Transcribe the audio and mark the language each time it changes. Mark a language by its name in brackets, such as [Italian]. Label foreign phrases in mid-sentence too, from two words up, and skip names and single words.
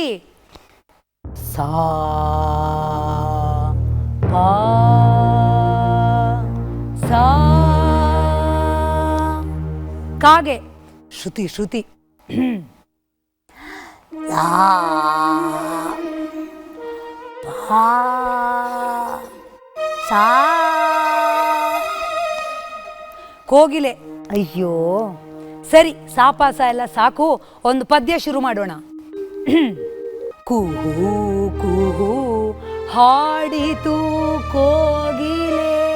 [Kannada] ಸಾ ಪಾ ಸಾ. ಕಾಗೆ ಶ್ರುತಿ ಶ್ರುತಿ ಸಾ ಪಾ ಸಾ. ಕೋಗಿಲೆ ಅಯ್ಯೋ ಸರಿ ಸಾಪಾಸ ಎಲ್ಲ ಸಾಕು, ಒಂದು ಪದ್ಯ ಶುರು ಮಾಡೋಣ. ಕೂಹು ಕೂಹು ಹಾಡಿತು ಕೋಗಿಲೆ.